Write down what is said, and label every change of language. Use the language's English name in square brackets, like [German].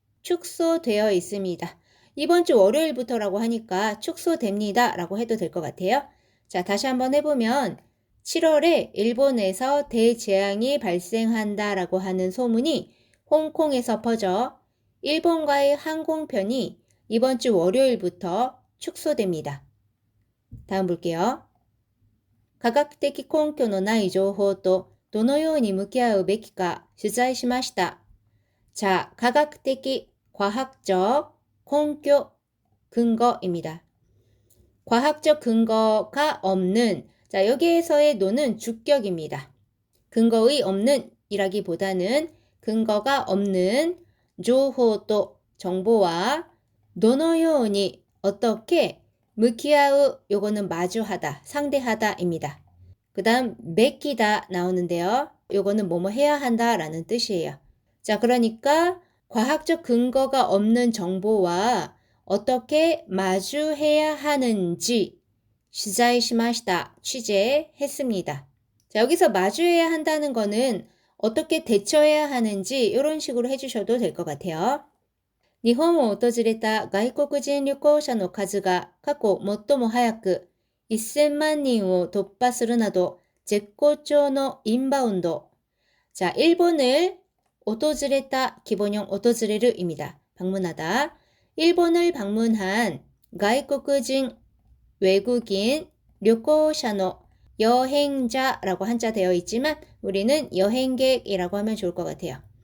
[Korean] 축소되어 있습니다. 이번 주 월요일부터라고 하니까 축소됩니다 라고 해도 될 것 같아요. 자, 다시 한번 해보면 7월에 일본에서 대재앙이 발생한다 라고 하는 소문이 홍콩에서 퍼져 일본과의 항공편이 이번 주 월요일부터 축소됩니다. 다음 볼게요. [Japanese] 科学的根拠のない情報とどのように向き合うべきか取材しました。 [Korean] 자, 과학적, 根拠, 근거입니다. 과학적 근거가 없는, 자, 여기에서의 노는 주격입니다. 근거의 없는 이라기보다는 근거가 없는 조호도 정보와 도노요니 어떻게 무키아우 요거는 마주하다, 상대하다입니다. 그 다음 베키다 나오는데요. 요거는 뭐뭐 해야 한다 라는 뜻이에요. 자, 그러니까 과학적 근거가 없는 정보와 어떻게 마주해야 하는지 시자이시마시다 취재했습니다. 자, 여기서 마주해야 한다는 거는 어떻게 대처해야 하는지 이런 식으로 해주셔도 될 것 같아요. [Japanese] 日本を訪れた外国人旅行者の数が過去最も早く1000万人を突破するなど絶好調のインバウンド. [Korean] 자, 일본을 訪れた 기본형 訪れる입니다. 방문하다. 일본을 방문한 가이코쿠진 외국인 료코샤노 여행자라고 한자 되어 있지만 우리는 여행객이라고 하면 좋을 것 같아요.